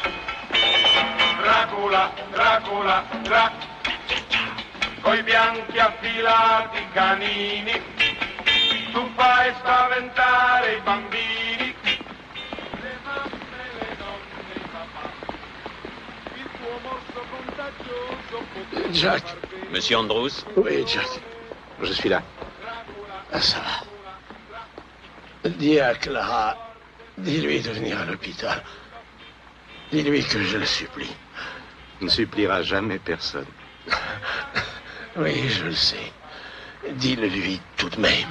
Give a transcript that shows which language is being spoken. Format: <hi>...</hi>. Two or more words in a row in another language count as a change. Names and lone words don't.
<it>Dracula, Dracula, Dracula, coi bianchi affilati canini, tu fai spaventare i bambini, le mamme, le donne, i papà, il tuo morso contagioso.</it> <fr>Jack. Monsieur Andrews? Oui, Jack. Je suis là. Ah, ça va. Dis à Clara, dis-lui de venir à l'hôpital. Dis-lui que je le supplie. Il ne suppliera jamais personne. Oui, je le sais. Dis-le-lui tout de même.</fr>